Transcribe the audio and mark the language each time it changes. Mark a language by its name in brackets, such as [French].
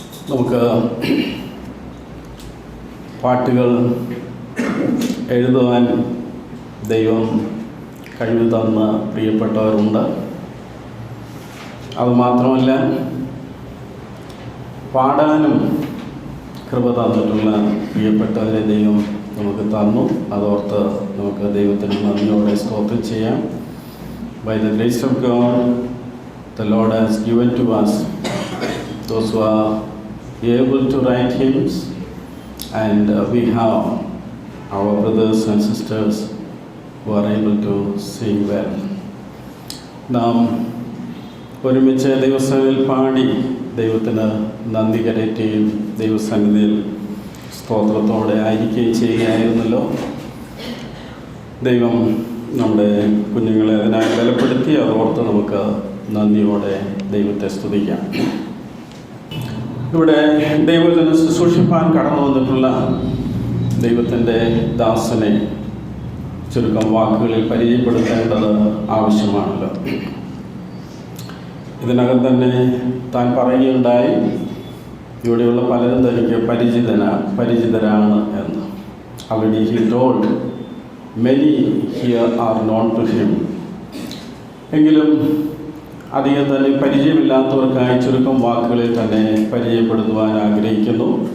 [Malayalam] നമുക്ക് പാട്ടുകൾ എഴുതുവാൻ ദൈവം കഴിവ് തന്ന പ്രിയപ്പെട്ടവരുണ്ട്. അതുമാത്രമല്ല, പാടാനും കൃപ തന്നിട്ടുള്ള പ്രിയപ്പെട്ടവരെ ദൈവം നമുക്ക് തന്നു. അതോർത്ത് നമുക്ക് ദൈവത്തിന് നന്ദിയോടെ സ്തോത്രം ചെയ്യാം. [English] By the grace of God, the Lord has given to us those who are able to write hymns, and we have our brothers and sisters who are able to sing well. [Malayalam] നാം ഒരുമിച്ച് ദൈവസന്നിധിയിൽ പാടി ദൈവത്തിന് നന്ദി കരയറ്റുകയും ദൈവസന്നിധിയിൽ സ്തോത്രത്തോടെ ആയിരിക്കുകയും ചെയ്യുകയായിരുന്നല്ലോ. ദൈവം നമ്മുടെ കുഞ്ഞുങ്ങളെ അതിനായി ബലപ്പെടുത്തി. അതോർത്ത് നമുക്ക് നന്ദിയോടെ ദൈവത്തെ സ്തുതിക്കാം. ഇവിടെ ദൈവത്തിന് ശുശ്രൂഷിപ്പാൻ കടന്നു വന്നിട്ടുള്ള ദൈവത്തിൻ്റെ ദാസനെ ചുരുക്കം വാക്കുകളിൽ പരിചയപ്പെടുത്തേണ്ടത് ആവശ്യമാണല്ലോ. ഇതിനകം തന്നെ താൻ പറയുകയുണ്ടായി, ഇവിടെയുള്ള പലരും തനിക്ക് പരിചിതരാണ് എന്ന്. [English] Already he told many here are known to him. [Malayalam] എങ്കിലും അധികം തന്നെ പരിചയമില്ലാത്തവർക്കായി ചുരുക്കം വാക്കുകളിൽ തന്നെ പരിചയപ്പെടുത്തുവാൻ ആഗ്രഹിക്കുന്നു.